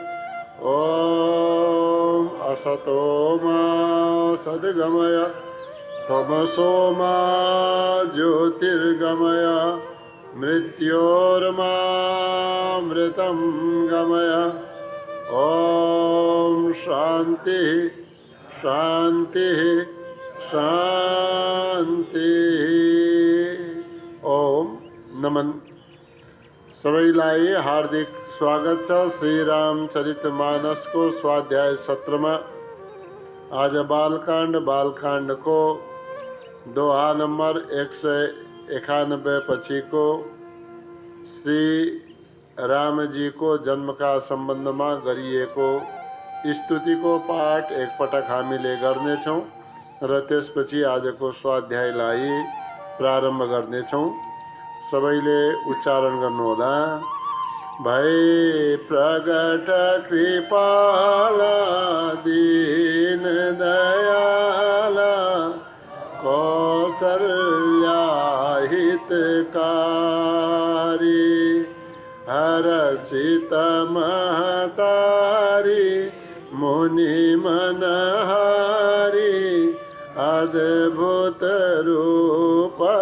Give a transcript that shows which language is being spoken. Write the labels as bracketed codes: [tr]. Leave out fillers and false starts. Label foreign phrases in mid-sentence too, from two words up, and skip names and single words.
[sa] ॐ असतो मा सद्गमय तमसो मा ज्योतिर्गमय मृत्योर्मामृतं गमय। ॐ शांति शांति शांति। [ne] ओम नमन। सबैलाई हार्दिक स्वागत छ श्री रामचरितमानस को स्वाध्याय सत्र में। आज बालकांड को दोहा नंबर 191 पछी को श्री राम जी को जन्म का संबंध में गरिएको स्तुति को पाठ एक पटक हामीले गर्नेछौं र त्यसपछि आजको स्वाध्यायलाई प्रारम्भ गर्नेछौं। सबैले उच्चारण गर्नुहोला। [awa] भय प्रगट कृपाला दीन दयाला कौसल्या हितकारी हरषित महतारी मुनि मनहारी अद्भुत रूप